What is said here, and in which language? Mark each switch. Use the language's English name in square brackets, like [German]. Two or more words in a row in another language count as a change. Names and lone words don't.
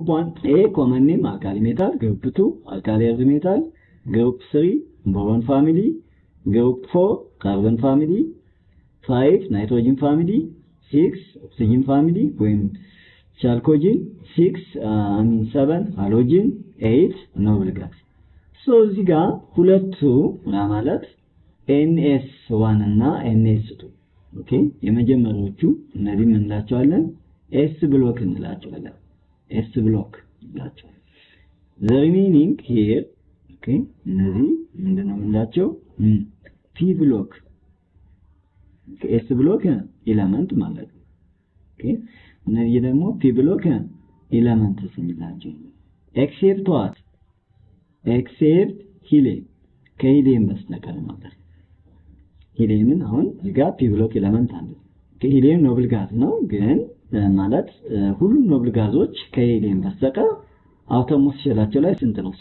[English] 1 a common name alkali metal group 2 alkali earth metal group 3 boron family group 4 carbon family 5 nitrogen family 6 oxygen family ወይም chalcogen 7 halogen 8 noble gas so [Amharic] እዚህ ጋር ሁለቱ ማለት ns1 እና ns2 ኦኬ የመጀመሪያዎቹ እነዚህ ምን እንላቸዋለን s ብሎክ እንላቸዋለን [English] the remaining here okay [Amharic] እነዚህ ምንድነው እንላቸው [English] p block s block element [Amharic] ማለት ነው። ኦኬ እነዚህ ደግሞ [English] p block element [Amharic] ስንላቸው [English] except what [Amharic] ኤክሴፕት ሂሊየም ከሂሊየም በስተቀር ማለት ነው። ሂሊየምን አሁን እዚህ ጋር [English] p block element [Amharic] አለ። ሂሊየም [English] noble gas [Amharic] ነው ግን ማለት ሁሉም ኖብል ጋዞች ከሂሊየም በስተቀር አቶሞስ ሼላቸው ላይ ስንት ነው?